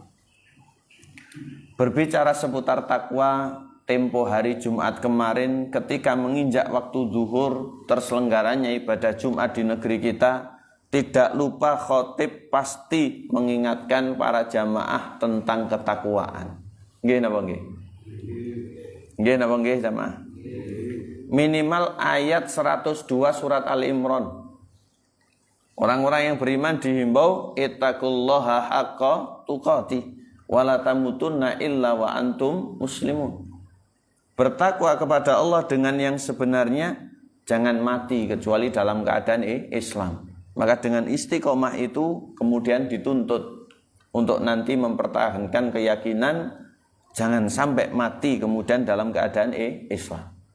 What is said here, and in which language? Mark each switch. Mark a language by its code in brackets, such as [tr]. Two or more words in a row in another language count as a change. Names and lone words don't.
[id] Berbicara seputar takwa, tempo hari Jumat kemarin ketika menginjak waktu zuhur terselenggaranya ibadah Jumat di negeri kita, tidak lupa khotib pasti mengingatkan para jamaah tentang ketakwaan. [jv] Nggih napa nggih? Nggih napa nggih jamaah? [id] Minimal ayat 102 surat Al-Imran. Orang-orang yang beriman dihimbau [ar] اتقوا الله حق تقاته ولا تموتن إلا وأنتم مسلمون. [id] Bertakwa kepada Allah dengan yang sebenarnya, jangan mati kecuali dalam keadaan Islam. Maka dengan istiqomah itu kemudian dituntut untuk nanti mempertahankan keyakinan, jangan sampai mati kemudian dalam keadaan Islam.